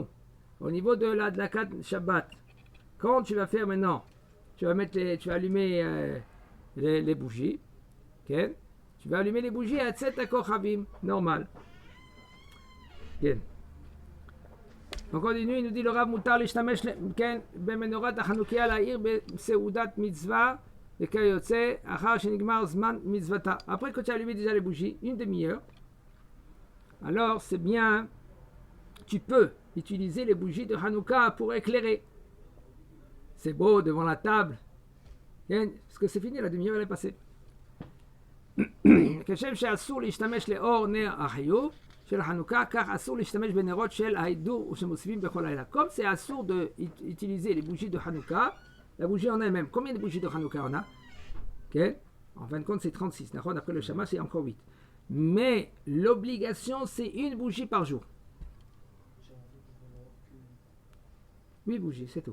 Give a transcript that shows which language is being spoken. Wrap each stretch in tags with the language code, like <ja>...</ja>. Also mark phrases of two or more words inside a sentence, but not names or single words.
<fr>Au niveau de la 4 Shabbat. Quand tu vas faire maintenant, tu vas allumer les bougies. Okay? Tu vas allumer les bougies à 7 Kochavim, normal. Okay. On continue, il nous dit le Rav</fr> <he>מותר להשתמש במנורת החנוכיה להאיר בסעודת מצווה וכיוצא אחר שנגמר זמן מצוותה.</he> <fr>Après que tu as allumé déjà les bougies, une demi-heure, alors c'est bien, tu peux utiliser les bougies de Hanouka pour éclairer. C'est beau devant la table, parce que c'est fini, la demi-heure elle est passée.</fr> <he>כשם שאסור להשתמש לאור נר החיוב של החנוכה, כך אסור להשתמש בנרות של ההידור שמוסיפים בכל לילה.</he> <fr>Comme c'est assour d'utiliser les bougies de Hanouka, la bougie en elle-même, combien de bougies de Hanouka on a? Okay. En fin de compte, c'est 36. Après le shamash, c'est encore 8. Mais l'obligation, c'est une bougie par jour. 8 bougies, c'est tout.</fr>